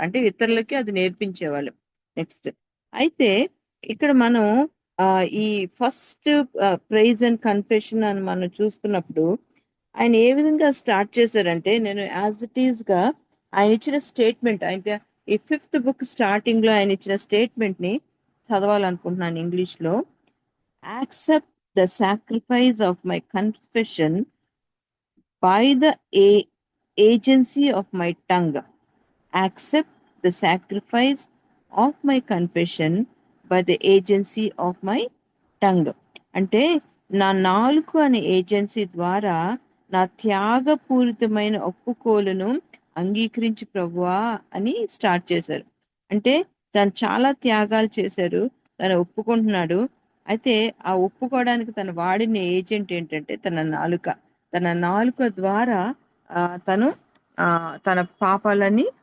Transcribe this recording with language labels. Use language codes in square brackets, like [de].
[te] అంటే ఇతరులకి అది నేర్పించేవాళ్ళు. నెక్స్ట్ అయితే ఇక్కడ మనం ఈ ఫస్ట్ ప్రైజ్ అండ్ కన్ఫెషన్ అని మనం చూసుకున్నప్పుడు ఆయన ఏ విధంగా స్టార్ట్ చేశారంటే, నేను [en] as it is [te] గా ఆయన ఇచ్చిన స్టేట్మెంట్, అయితే ఈ 5th బుక్ స్టార్టింగ్ లో ఆయన ఇచ్చిన స్టేట్మెంట్ ని చదవాలనుకుంటున్నాను ఇంగ్లీష్ లో. [en] Accept the sacrifice of my confession by the agency of my tongue. Accept the sacrifice of my confession by the agency of my tongue. [te] అంటే నా నాలుగు అనే ఏజెన్సీ ద్వారా నా త్యాగపూరితమైన ఒప్పుకోలును అంగీకరించి ప్రభువా అని స్టార్ట్ చేశారు. అంటే తను చాలా త్యాగాలు చేశారు, తను ఒప్పుకుంటున్నాడు. అయితే ఆ ఒప్పుకోవడానికి తను వాడిన ఏజెంట్ ఏంటంటే తన నాలుక. తన నాలుక ద్వారా తను తన పాపాలని